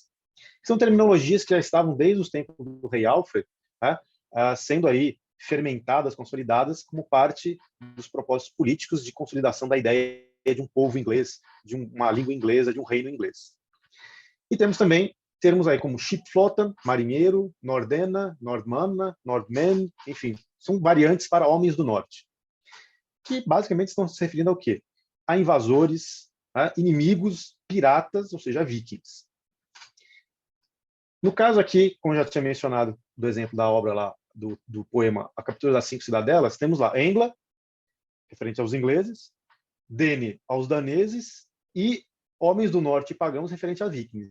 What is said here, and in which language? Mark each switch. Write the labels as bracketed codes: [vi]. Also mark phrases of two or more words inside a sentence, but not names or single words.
[pt] São terminologias que já estavam desde os tempos do rei Alfred, né, sendo aí fermentadas, consolidadas como parte dos propósitos políticos de consolidação da ideia de um povo inglês, de uma língua inglesa, de um reino inglês. E temos também termos aí como shipflotan, marinheiro, [ang] nordena, nordmanna, nordmen, [pt] enfim, são variantes para homens do norte, que basicamente estão se referindo ao quê? A invasores, inimigos, piratas, ou seja, vikings. No caso aqui, como já tinha mencionado do exemplo da obra lá, do poema A Captura das 5 Cidadelas, temos lá Engla, referente aos ingleses, Dene aos daneses e homens do norte pagãos referente a vikings.